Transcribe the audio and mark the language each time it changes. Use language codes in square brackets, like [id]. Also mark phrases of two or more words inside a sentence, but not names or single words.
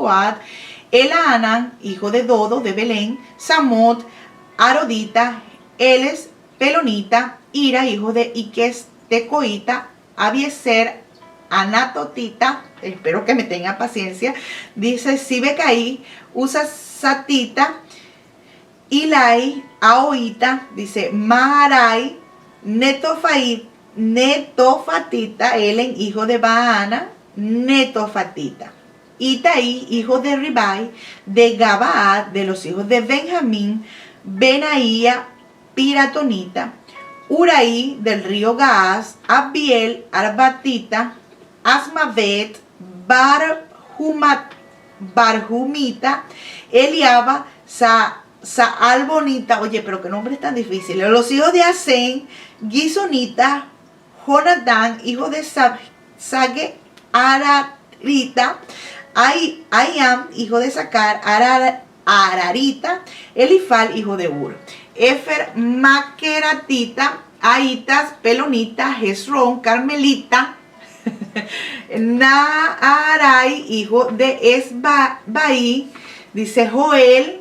[es] Joab, Elhanan, hijo de Dodo, de Belén, Samot, Arodita, Eles, Pelonita, Ira, hijo de Iques, Tecoita, Abieser, Anatotita, espero que me tenga paciencia, dice Sibecaí, Usasatita, Ilai, Aoita, dice Maharai, Netofatita, Elen, hijo de Baana, Netofatita. Itaí, hijo de Ribai, de Gabaad, de los hijos de Benjamín, Benaía, Piratonita, Uraí, del río Gaaz, Abiel, Arbatita, Asmavet, Barjumita, Eliaba, Saalbonita. Oye, pero qué nombres tan difíciles. Los hijos de Asén, Gisonita, Jonatán, hijo de Sage, Ararita, Ayam, hijo de Sacar, Ararita, Elifal, hijo de Ur, Efer, Maqueratita, Aitas, Pelonita, Hezrón, Carmelita, Naarai, hijo de Esbaí, dice Joel.